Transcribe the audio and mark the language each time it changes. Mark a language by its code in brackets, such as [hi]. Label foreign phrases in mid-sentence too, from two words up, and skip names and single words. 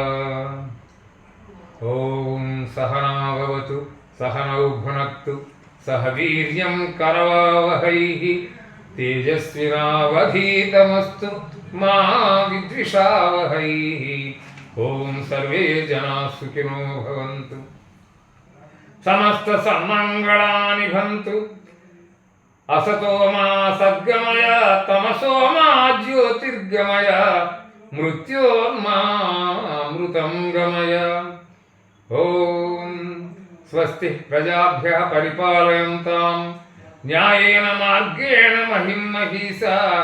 [sa] ఓం సహనాభవతు సహనౌ భునక్తు, సహ వీర్యం కరవావహై, తేజస్వినావధీతమస్తు మా విద్విషావహై. ఓం సర్వే జనా సుఖినో భవంతు, సమస్త సన్మంగళాని భవంతు. असतो मा सद्गमय तमसो मा ज्योतिर्गमय मृत्योर्मामृतं गमय। ओम स्वस्ति प्रजाभ्यः परिपालयन्तां न्यायेन मार्गेण महिं महिषाः।